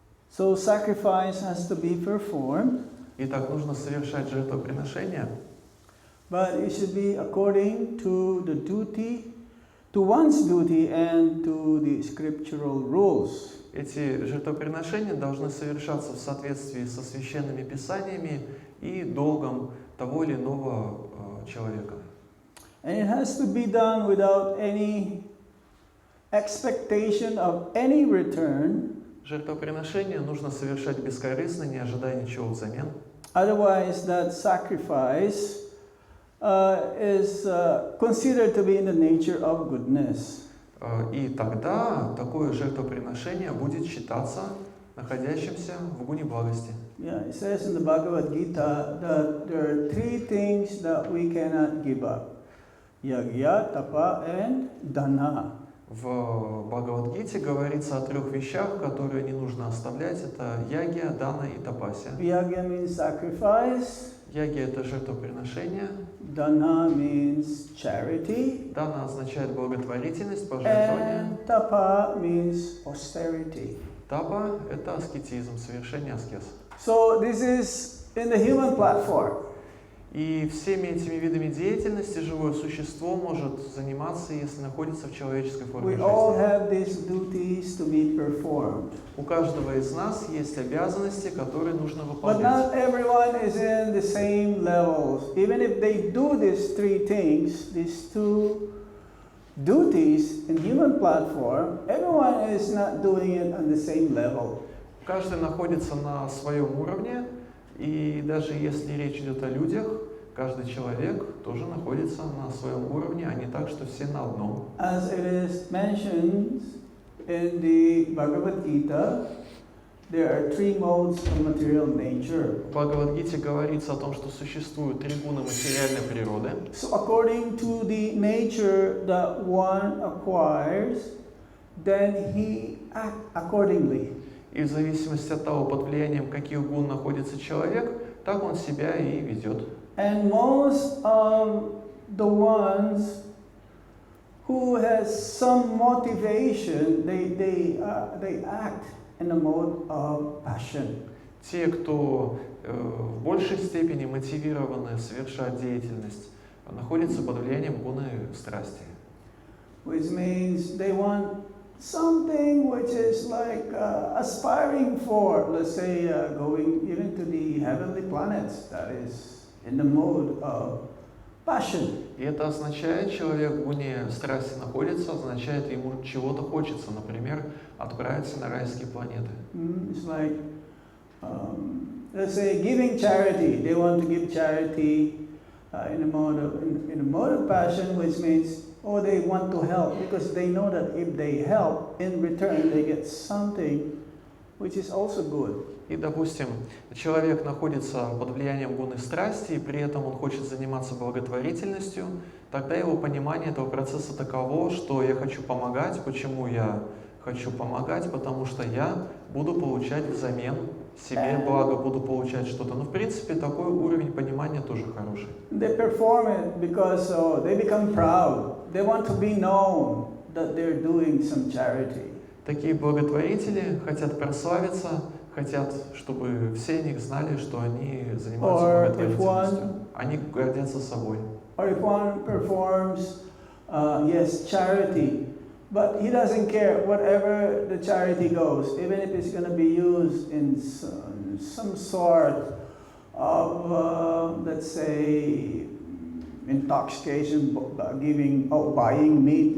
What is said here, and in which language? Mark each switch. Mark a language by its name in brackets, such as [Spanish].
[English] So sacrifice has to be performed. [Russian] Итак, нужно совершать жертвоприношение, [English] But it should be according to the duty, to one's duty and to the scriptural rules. [Russian] Эти жертвоприношения должны совершаться в соответствии со священными писаниями и долгом того или иного человека. [English] And it has to be done without any expectation of any return. [Russian] Жертвоприношение нужно совершать бескорыстно, не ожидая ничего взамен. [English] Otherwise, that sacrifice is considered to be in the nature of goodness. [Russian] И тогда такое жертвоприношение будет считаться находящимся в гуне благости. [English] Yeah, it says in the Bhagavad Gita that there are three things that we cannot give up: yagya, tapa, and dana. [Russian] В Бхагавад-гите говорится о трех вещах, которые не нужно оставлять. Это ягья, дана и тапасия. [English] Yagya means sacrifice. [Russian] Ягья – это жертвоприношение. [English] Dana means charity. [Russian] Дана означает благотворительность, пожертвование. [English] And tapa means austerity. [Russian] Тапа – это аскетизм, совершение аскез. [English] So this is in the human platform. [Russian] И всеми этими видами деятельности живое существо может заниматься, если находится в человеческой форме [English] We all [Russian] жизни. [English] have these duties to be performed. [Russian] У каждого из нас есть обязанности, которые нужно [English] But [Russian] выполнять. [English] not everyone is in the same levels. Even if they do these three things, these two duties in human platform, everyone is not doing it on the same level. [Russian] Каждый находится на своем уровне, и даже если речь идет о людях, каждый человек тоже находится на своем уровне, а не так, что все на одном. [English] As it is mentioned in the Bhagavad Gita, there are three modes of material nature. [Russian] В Бхагавад-гите говорится о том, что существуют три гуна материальной природы. [English] So according to the nature that one acquires, then he acts accordingly. [Russian] И в зависимости от того, под влиянием каких гун находится человек, так он себя и ведет. [English] And most of the ones who has some motivation, they act in a mode of passion. [Russian] Те, кто в большей степени мотивированы совершать деятельность, находятся под влиянием гуны страсти. [English] Which means they want something which is like a aspiring for, let's say, going even to the heavenly planets, that is in the mode of passion. [Russian] И это означает, человек в уне страсти находится, означает, ему чего-то хочется, например, отправиться на райские планеты. [English] It's like, let's say, giving charity. They want to give charity in a mode of passion, which means, oh, they want to help because they know that if they help, in return they get something, which is also good. [Russian] И, допустим, человек находится под влиянием гуны страсти, и при этом он хочет заниматься благотворительностью, тогда его понимание этого процесса таково, что я хочу помогать. Почему я хочу помогать? Потому что я буду получать взамен себе благо, буду получать что-то. Но, в принципе, такой уровень понимания тоже хороший. [English] They perform it because they become proud. They want to be known that they're doing some charity. [Russian] Такие благотворители хотят прославиться, хотят, чтобы все о них знали, что они занимаются благотворительностью. Они гордятся собой. [English] Or if one performs, yes, charity, but he doesn't care whatever the charity goes, even if it's going to be used in some sort of, let's say, intoxication, buying meat.